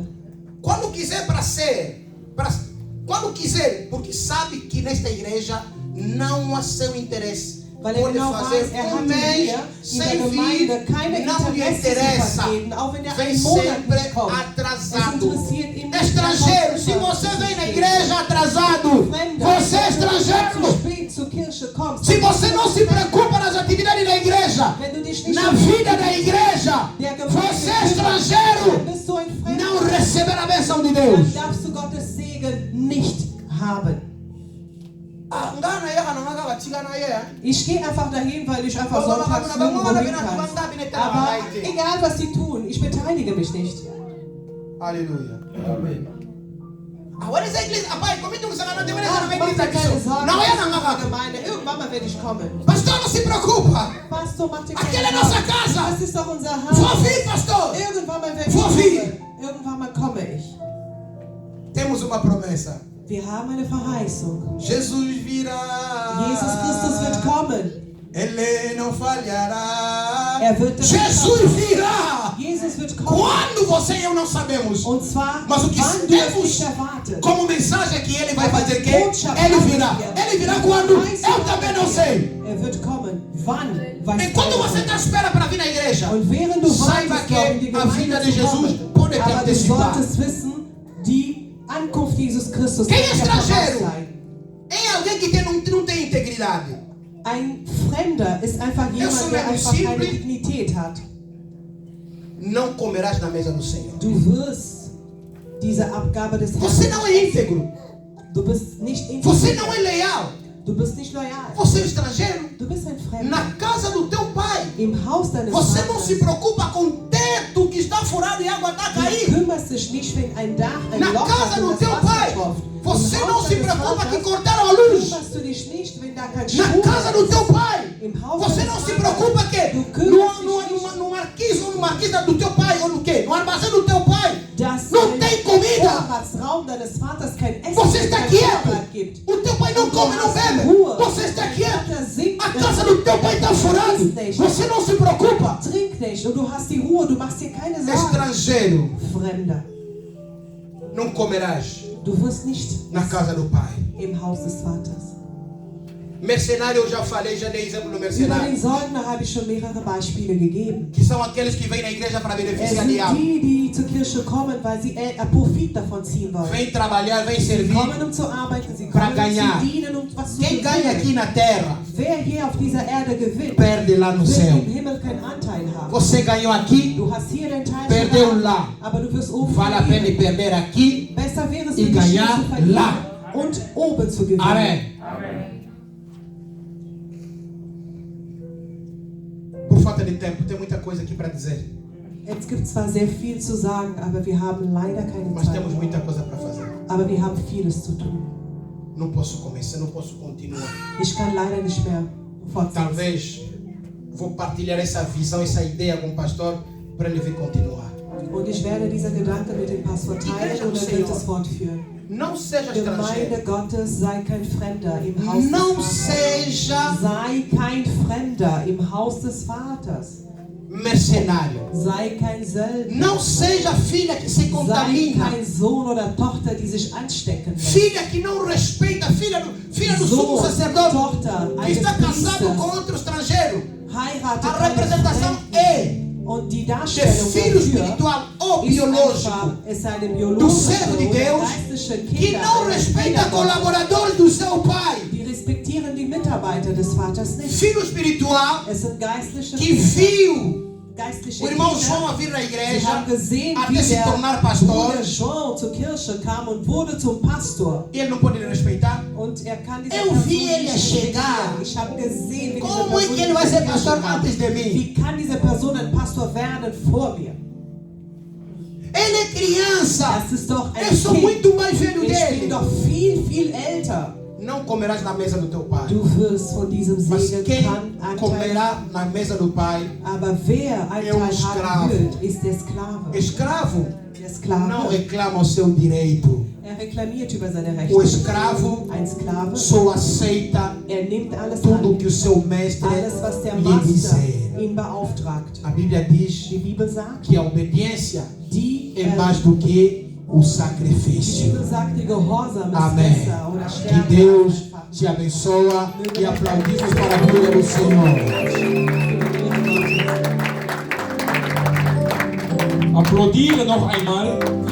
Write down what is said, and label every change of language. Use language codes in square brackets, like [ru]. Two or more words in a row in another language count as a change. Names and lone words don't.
[pt] Quando quiser quando quiser, porque sabe que nesta igreja não há seu interesse. [de] Weil er [pt] Pode [de] genau [pt] fazer [de] weiß, er hat [pt] mês [de] hier in [pt] sem [de] der [pt] vir, [de] Gemeinde keine [pt] não lhe [de] Interesse zu [pt] interessa. [de] vertreten, auch wenn er [pt] Vem [de] einen Monat [pt] sempre [de] nicht kommt. Es [pt] atrasado. [de] interessiert ihn nicht. [pt] Estrangeiro, se você vem na igreja atrasado, [de] Fremde, [pt] você é [de] wenn du [pt] estrangeiro. [de] zu spät zur Kirche kommst, [pt] Se você não se preocupa nas atividades da igreja, [de] wenn du dich nicht [pt] na [de] um [pt] vida da igreja, [de] der Gemeinde [pt] você é [de] kümmerst, [pt] estrangeiro. [de] dann bist du ein Fremder. [pt] Não receber a bênção de [de] Dann [pt] Deus. [de] darfst du Gottes Segen nicht haben. Ich gehe einfach dahin, weil ich einfach sonntags nirgendwo hin kann. Aber egal, was sie tun, ich beteilige mich nicht. [pt] Aleluia. Agora essa igreja, rapaz, como tu não tem [de] Ach, mach dir keine Sorgen, [pt] Não é [de] das ist [pt] na [de] die Gemeinde. Irgendwann mal werde ich kommen. [pt] Pastor, não se preocupa. [de] Pastor, mach dir [pt] Aquela é [de] keine [pt] nossa [de] Sorgen. [pt] casa. [de] Das ist doch unser [pt] Vou [de] Haus. [pt] vir, pastor. [de] Irgendwann mal werde ich [pt] Vou vir. [de] kommen. Irgendwann mal komme ich. [pt] Temos uma promessa. [de] Wir haben eine Verheißung. [pt] Jesus virá. [de] Jesus Christus wird kommen. [pt] Ele não falhará. [de] Er wird [pt] Jesus virá. [de] Jesus wird kommen. [pt] Quando você e eu não sabemos. [de] Und zwar, [pt] Mas o que [de] wann du es [pt] temos [de] nicht erwartet. [pt] como mensagem que ele vai [de] Aber [pt] fazer [de] die [pt] que [de] Botschaft [pt] ele [de] haben [pt] virá. [de] wir. [pt] Ele virá [de] Die [pt] quando? [de] Verheißung [pt] Eu também não [de] haben [pt] sei. [de] wir. Er wird kommen. Wann? Weiß [pt] Enquanto [de] keiner. [pt] você está à espera para vir na igreja, [de] Und während du [pt] saiba [de] wartest, noch, um die [pt] que a vida [de] Gemeinde [pt] de [de] zu [pt] Jesus [de] kommen, [pt] pode te [de] aber du [pt] antecipar. [de] solltest wissen, die Ankunft Jesus Christus [pt] Quem é [de] wird ja voraus [pt] estrangeiro? [de] sein. [pt] É alguém que não tem integridade. [de] Ein Fremder ist einfach [pt] sou [de] jemand, der [pt] mesmo [de] einfach keine [pt] simples. [de] Dignität hat. [pt] Não comerás na mesa do Senhor. [de] Du wirst diese Abgabe des [pt] Você [de] Herrn [pt] não [de] nicht [pt] é [de] essen. [pt] íntegro. [de] Du bist nicht [pt] Você [de] integriert. [pt] não é leal. [de] Du bist nicht loyal. [pt] Você é estrangeiro. [de] Du bist ein Fremder. [pt] Na casa do teu pai. [de] Im Haus deines [pt] Você não se [de] Vaters. [pt] preocupa com o teto que está furado e a água está a [de] Du [pt] cair. [de] kümmerst dich nicht, wenn ein Dach, ein [pt] Na [de] Loch hat [pt] casa [de] und [pt] do [de] das [pt] teu [de] Wasser [pt] pai. [de] tropft. [pt] Você [de] Im [pt] não [de] Haus [pt] se [de] deines [pt] preocupa que [de] Vaters [pt] cortaram a luz. [de] kümmerst du dich nicht, wenn da kein [pt] Na [de] Strom [pt] casa do [de] ist. [pt] teu pai. [de] Im Haus [pt] Você [de] deines [pt] não se [de] Vaters. [pt] preocupa que [de] Du kümmerst [pt] no marquise ou no marquise do teu pai ou no quê? No armazém do teu pai. [de] Dass [pt] Não [de] im [pt] tem comida. [de] Vorratsraum deines Vaters kein Essen [pt] Você [de] und [pt] está [de] kein [pt] quieto. [de] Vorrat gibt. [pt] O teu pai não come, não bebe. Você está quieto. [de] Vater singt [pt] A [de] und [pt] casa do teu pai está furada. Você não se preocupa. [de] trink nicht und du hast die Ruhe, du machst dir keine Sorgen. [pt] Estrangeiro, [de] Fremder, [pt] não comerás [de] du wirst nicht [pt] na casa do pai. [de] im Haus des Vaters. [pt] Mercenário, eu já falei, já dei exemplo do [de] Über [pt] mercenário. [de] den Söldner habe ich schon mehrere Beispiele gegeben. [pt] Que são aqueles que vêm na igreja para [de] Es [pt] beneficiar [de] sind [pt] diabo. [de] die zur Kirche kommen, weil sie Profit davon ziehen wollen. [pt] Vem trabalhar, vem [de] Sie [pt] servir. [de] kommen, um zu arbeiten, sie [pt] Pra [de] kommen, um [pt] ganhar. [de] zu dienen und was zu [pt] Quem ganha aqui [de] gewinnen. [pt] na terra, [de] Wer hier auf dieser Erde gewinnt, [pt] perde lá no [de] wird [pt] céu. [de] im Himmel keinen Anteil haben. [pt] Você ganhou aqui, [de] Du hast hier den Teil [pt] perdeu [de] schon [pt] lá. [de] gehabt, aber du wirst oben [pt] Vale a pena [de] verlieren. [pt] perder aqui. [de] Besser wäre es [pt] e [de] für dich, hier [pt] ganhar [de] zu verlieren [pt] lá. [de] und oben zu gewinnen. [pt] Amém. Por falta de tempo, tem muita coisa aqui para dizer. [de] Es gibt zwar sehr viel zu sagen, aber wir haben leider keine [pt] Mas [de] Zeit. [pt] temos muita coisa para fazer. [de] Aber wir haben vieles zu tun. [pt] Não posso começar, não posso continuar. [de] Ich kann leider nicht mehr fortsetzen. [pt] Talvez vou partilhar essa visão, essa ideia com o pastor para ele vir continuar. [de] Und ich werde diese Gedanken mit dem Pastor teilen und er wird es fortführen. [pt] Não seja [de] Gemeinde [pt] estrangeiro. [de] Gottes, sei kein Fremder im Haus des [pt] Não [de] Vaters. [pt] seja [de] Sei kein Fremder im Haus des Vaters. [pt] mercenário. [de] Sei kein Söldner. [pt] Não seja filha que se [de] Sei [pt] contamina. [de] kein Sohn oder Tochter, die sich anstecken lässt. [pt] Filha que não respeita, filha do sumo [de] Sohn, [pt] sacerdote [de] Tochter [pt] que [de] eines [pt] está casado [de] Priesters [pt] com outro estrangeiro. [de] heiratet [pt] A representação [de] einen [pt] é [de] Fremden. Und die [pt] de [de] Darstellung [pt] filho [de] dafür [pt] espiritual ou [de] ist [pt] biológico [de] einfach, es sei eine [pt] do [de] biologische [pt] servo de [de] oder [pt] Deus [de] geistliche [pt] que [de] Kinder [pt] não [de] eines [pt] respeita [de] Kindergottes. [pt] colaboradores do seu pai. [de] Die respektieren die Mitarbeiter des Vaters nicht. [pt] Filho espiritual [de] Es sind geistliche [pt] que [de] Kinder. [pt] viu [de] Geistliche [pt] o irmão [de] Kinder. [pt] João a vir na [de] Sie [pt] igreja [de] haben gesehen, [pt] até [de] wie [pt] se [de] der [pt] tornar pastor [de] Bruder Jean zur Kirche kam und wurde zum Pastor. [pt] e ele não pode respeitar. [de] Und er kann diese [pt] Eu [de] Person [pt] vi ele [de] nicht [pt] chegar. [de] respektieren. Ich habe gesehen, wie diese [pt] Como é [de] Person [pt] que ele vai ser [de] diese [pt] pastor [de] Kirche kam. [pt] antes de mim? [de] Wie kann diese Person ein Pastor werden vor mir? [pt] Ele é criança. [de] Das ist doch ein [pt] Eu sou [de] Kind. [pt] muito mais velho [de] Ich bin [pt] dele. [de] doch viel, viel älter. [pt] Não comerás na mesa do teu pai. [de] Du wirst von diesem [pt] Mas [de] Segen [pt] quem [de] Anteil. [pt] comerá na mesa do pai, [de] Aber wer Anteil [pt] escravo. [de] haben wird, ist der Sklave. [pt] escravo [de] Der [pt] não [de] Sklave, [pt] reclama o seu direito. [de] er reklamiert über seine [pt] O [de] Rechte. [pt] escravo [de] Ein Sklave, [pt] só aceita [de] nimmt alles [pt] tudo [de] an. [pt] que o seu mestre [de] Alles, was der [pt] lhe [de] Master [pt] dizer. [de] ihn beauftragt. [pt] A Bíblia diz [de] Die Bibel sagt, [pt] que a obediência [de] die, [pt] é mais do que o [de] die [pt] sacrifício. [de] Bibel sagt, die Gehorsam ist [pt] Amém. [de] besser oder [pt] Que [de] stärker. [pt] Deus [de] als einfach. [pt] te abençoa e aplaudimos para a glória do Senhor. [de] Applaudieren noch einmal.